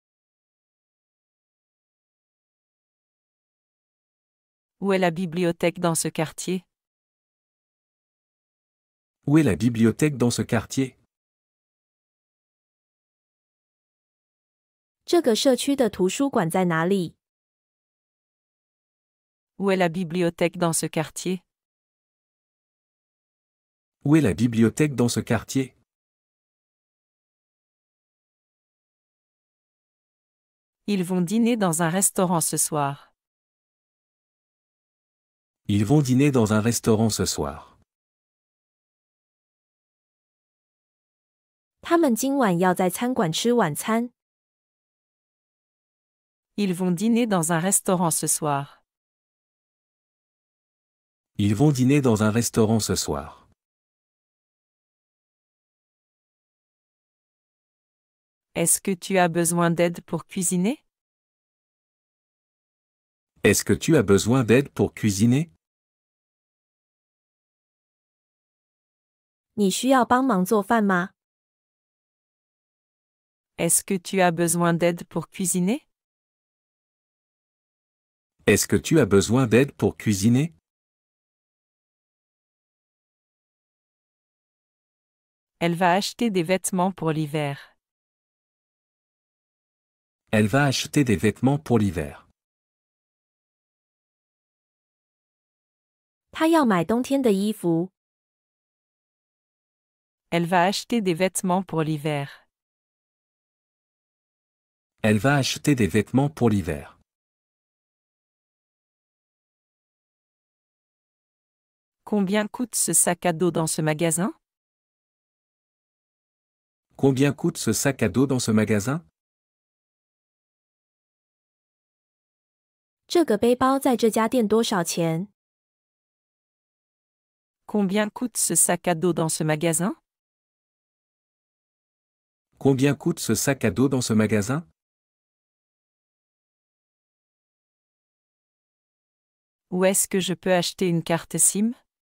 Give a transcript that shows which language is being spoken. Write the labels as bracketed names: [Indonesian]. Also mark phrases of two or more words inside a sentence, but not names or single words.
[French] Où est la bibliothèque dans ce quartier? Où est la bibliothèque dans ce quartier? [Chinese] 这个社区的图书馆在哪里？ [French] Où est la bibliothèque dans ce quartier? Où est la bibliothèque dans ce quartier? Ils vont dîner dans un restaurant ce soir. Ils vont dîner dans un restaurant ce soir. [Chinese] 他们今晚要在餐馆吃晚餐。 [French] Ils vont dîner dans un restaurant ce soir. Ils vont dîner dans un restaurant ce soir. Est-ce que tu as besoin d'aide pour cuisiner? Est-ce que tu as besoin d'aide pour cuisiner? [Chinese] 你需要帮忙做饭吗？ [French] Est-ce que tu as besoin d'aide pour cuisiner? Est-ce que tu as besoin d'aide pour cuisiner? Elle va acheter des vêtements pour l'hiver. Elle va acheter des vêtements pour l'hiver. [Chinese] 她要买冬天的衣服。 [French] Elle va acheter des vêtements pour l'hiver. Elle va acheter des vêtements pour l'hiver. Combien coûte ce sac à dos dans ce magasin? Combien coûte ce sac à dos dans ce magasin? [Chinese] 这个背包在这家店多少钱？ [French] Combien coûte ce sac à dos dans ce magasin? Combien coûte ce sac à dos dans ce magasin? Où est-ce que je peux acheter une carte SIM?